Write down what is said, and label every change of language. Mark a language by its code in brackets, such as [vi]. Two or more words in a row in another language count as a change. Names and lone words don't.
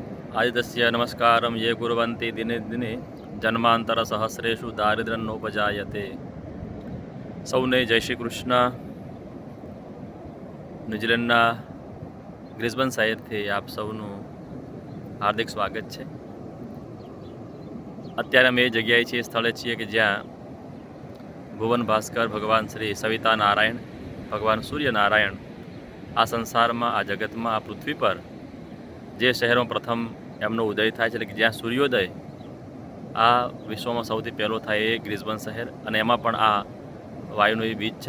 [sa] आदित्यस्य नमस्कारं ये कुर्वन्ति दिने दिने जन्मान्तरसहस्रेषु दारिद्र्यं नोपजायते। [gu] સૌને જય શ્રી કૃષ્ણ। ન્યૂઝીલેન્ડના ગ્રિસ્બન શહેરથી આપ સૌનું હાર્દિક સ્વાગત છે। અત્યારે અમે એ જગ્યાએ છીએ, સ્થળે છીએ કે જ્યાં ભુવન ભાસ્કર ભગવાન શ્રી સવિતા નારાયણ, ભગવાન સૂર્યનારાયણ આ સંસારમાં, આ જગતમાં, આ પૃથ્વી પર જે શહેરમાં પ્રથમ એમનો ઉદય થાય છે, એટલે કે જ્યાં સૂર્યોદય આ વિશ્વમાં સૌથી પહેલો થાય એ ગ્રિસ્બન શહેર, અને એમાં પણ આ વાયુનો બીજ છે।